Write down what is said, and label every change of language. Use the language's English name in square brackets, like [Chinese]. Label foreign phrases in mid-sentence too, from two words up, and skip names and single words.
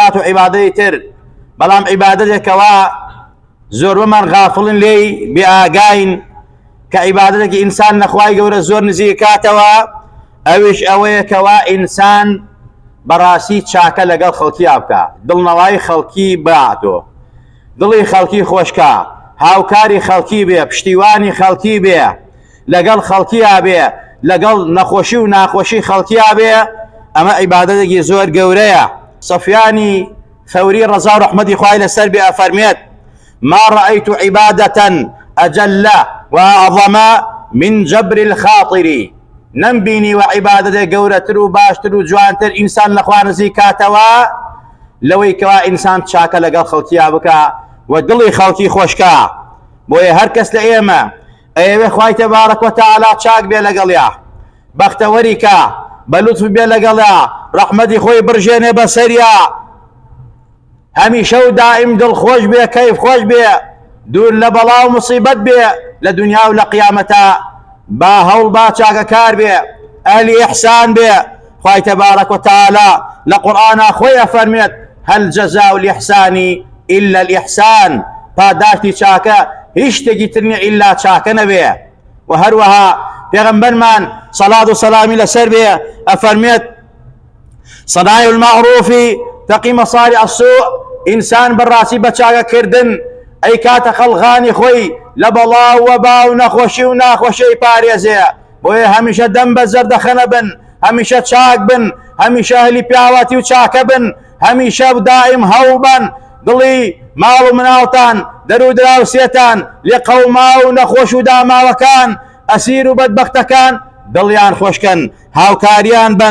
[Central Kurdish] و عیبادەتی تر، بەڵام عیبادەتێکەوە زۆر بمان غافڵن لێی بێئاگاین کە عیبادەتێکی ئینسان لە خوای گەورە زۆر نزیک کاتەوە، ئەویش ئەوەیەکەوە ئینسان بەڕاستی چاکە لەگەڵ خەڵکییا بکە، دڵنەوای خەڵکی باتۆ، دڵی خەڵکی خۆشکە، هاوکاری خەڵکی بێ، پشتیوانی خەڵکی بێ، لەگەڵ خەڵکییا بێ، لەگەڵ نەخۆشی و ناخۆشی خەڵکییا بێ. ئەمە عیبادەتێکی زۆر گەورەیە. سفیانی ثەوری ڕەزا و ڕەحمەتی خوای لەسەر بێ ئەفەرمێت: [Arabic] ما رأيت عبادة أجل وأعظم من جبر الخاطر. [Central Kurdish] نمبینی و عیبادەتێک گەورەتر و باشتر و جوانتر ئینسان لە خوا نزیک کاتەوە لەوەی کەوا ئینسان چاکە لەگەڵ خەڵکییا بکە و دڵی خەڵکی خۆشکە. بۆیە هەر کەس لە ئێمە ئەیەوێ خوای [Arabic] تەبارەک وەتەعالا [Central Kurdish] چاک بێ لەگەڵیا، بەختەوەریکە، بەلوتف بێ لەگەڵیا، ڕەحمەتی خۆی بڕژێنێ بەسەریا، هەمیشە و دائیم دڵخۆش بێ، کەیف خۆش بێ، دوور لە بەڵا و موسیبەت بێ لە دنیا و لە قیامەتە، با هەوڵ با چاکەکار بێ، ئەهلی ئیحسان بێ. خوای [Arabic] تەبارەک وەتەعالا [Central Kurdish] لە قورئانە خۆی ئەفەرمێت: [Arabic] هەل جەزاء الإحسان إلا الإحسان. [Central Kurdish] پاداشتی چاکە هیچ شتێکی تر نییە ئیلا چاکە نەبێ. و هەروەها پێغەمبەرمان سەڵات و سەلامی لەسەر بێ ئەفەرمێت: [Arabic] صنايع المعروف تقي مصارع السوء. [Central Kurdish] ئینسان بەڕاستی بە چاکەکردن ئەی کاتە خەڵغانی خۆی لە بەڵا و وەبا و نەخۆشی و ناخۆشیی پارێزێ. بۆیە هەمیشە دەم بە زەردەخەنە بن، هەمیشە چاک بن، هەمیشە ئەهلی پیاوەتی و چاکە بن، هەمیشە دائیم هەوڵ بن دڵی ماڵ و مناڵتان دەرو دراوسێتان لێ قەوما و نەخۆش و داماوەکان ئەسیر و بەدبەختەکان دڵیان خۆشکەن، هاوکاریان بن.